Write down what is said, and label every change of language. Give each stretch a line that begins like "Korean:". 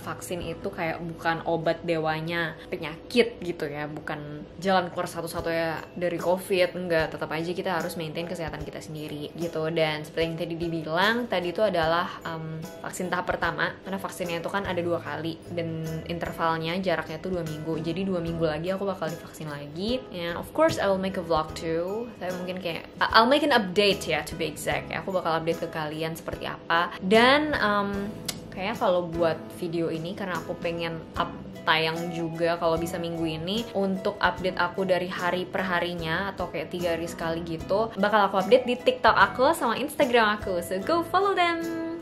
Indonesian: Vaksin itu kayak bukan obat dewanya penyakit gitu ya, bukan jalan keluar satu-satunya dari COVID. Enggak, tetap aja kita harus maintain kesehatan kita sendiri gitu. Dan seperti yang tadi dibilang, tadi itu adalah vaksin tahap pertama, karena vaksinnya itu kan ada 2 kali dan intervalnya jaraknya tuh 2 minggu. Jadi 2 minggu lagi aku bakal divaksin lagi.
English: And of course I will make a vlog too.
Indonesian: Saya mungkin kayak
English: I'll make an update
Indonesian: ya,
English: to be exact
Indonesian: ya. Aku bakal update ke kalian seperti apa. Dan kayaknya kalau buat video ini, karena aku pengen tayang juga kalau bisa minggu ini, untuk update aku dari hari per harinya atau kayak 3 hari sekali gitu, bakal aku update di TikTok aku sama Instagram aku,
English: so go follow them.